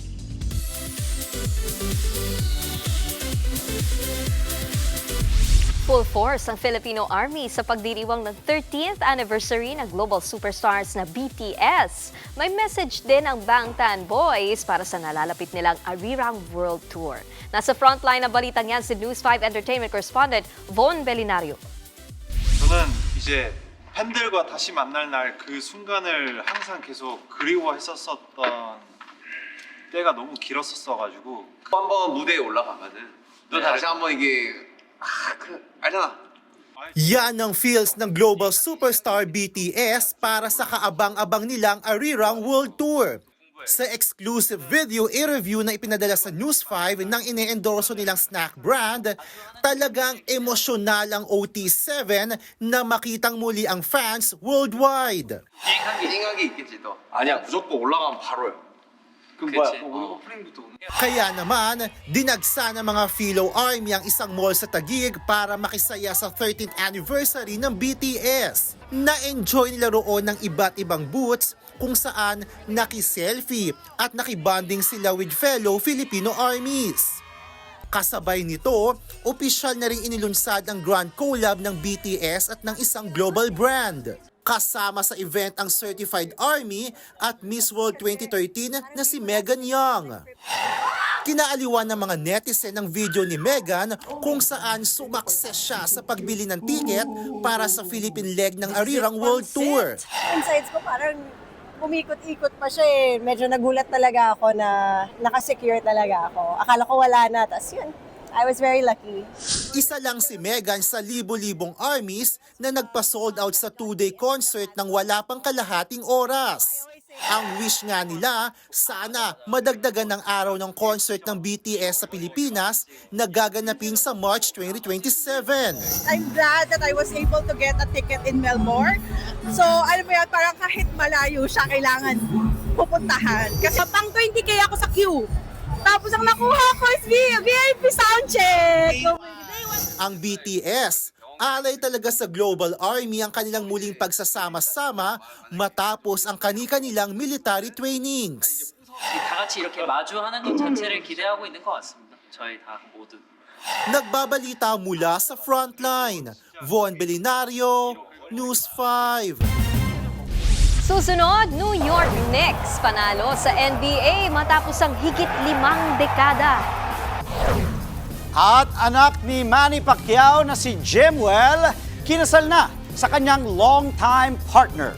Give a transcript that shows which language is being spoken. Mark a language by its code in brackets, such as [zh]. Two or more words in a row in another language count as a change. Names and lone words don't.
[tl] Full force ang Filipino Army sa pagdiriwang ng [en] 13th anniversary [tl] ng [en] global superstars [tl] na BTS. May message din ang Bangtan Boys para sa nalalapit nilang Arirang World Tour. Nasa frontline ng balitang yan si News 5 [en] Entertainment correspondent [tl] Von Belinario. [ko] 저는 이제 팬들과 다시 만날 날 그 순간을 항상 계속 그리워했었던 때가 너무 길었었어가지고 한번 무대에 올라가면은 또 다시 한번 이게 알잖아. [tl] Yan ang feels ng [en] global superstar [tl] BTS para sa kaabang-abang nilang Arirang World Tour. Sa [en] exclusive video interview [tl] na ipinadala sa News 5 ng ine-endorso nilang [en] snack brand, [tl] talagang emosyonal ang OT7 na makitang muli ang [en] fans worldwide. [ko] 생각이 있겠지 또. 아니야 무조건 올라가면 바로요. [tl] Kaya naman, dinagsa ng mga Philo Army ang isang mall sa Taguig para makisaya sa [en] 13th anniversary [tl] ng BTS. Na-enjoy nila roon ng iba't ibang booths kung saan nakiselfie at nakibanding sila [en] with fellow Filipino armies. [tl] Kasabay nito, opisyal na ring inilunsad ang [en] grand collab [tl] ng BTS at ng isang [en] global brand. [tl] Kasama sa event ang [en] Certified Army [tl] at Miss World 2013 na si Megan Young. Kinaaliwan ng mga netizen ang video ni Megan kung saan sumakses siya sa pagbili ng ticket para sa [en] Philippine leg [tl] ng Arirang World Tour. Insights ko parang umikot-ikot pa siya eh. Medyo nagulat talaga ako na nakasecure talaga ako. Akala ko wala na, tas yun. [en] I was very lucky. [tl] Isa lang si Megan sa libo-libong armies na nagpa-sold out sa 2-day concert ng wala pang kalahating oras. Ang wish nga nila, sana madagdagan ng araw ng concert ng BTS sa Pilipinas na gaganapin sa March 2027. [en] I'm glad that I was able to get a ticket in Melbourne. So, [tl] alam mo yan, parang kahit malayo siya, kailangan pupuntahan. Kasi pang 20K ako sa queue. Tapos ang nakuha ko is [en] VIP soundcheck. [tl] Ang BTS, alay talaga sa Global Army ang kanilang muling pagsasama-sama matapos ang kani-kanilang [en] military trainings. [ko] 다 같이 이렇게 마주하는 것 자체를 기대하고 있는 것 같습니다. 저희 다 모두. [tl] Nagbabalita mula sa frontline. Von Belinario, News 5. Susunod, New York Knicks panalo sa NBA matapos ang higit 5 dekada. At anak ni Manny Pacquiao na si Jimwell, kinasal na sa kanyang [en] long-time partner.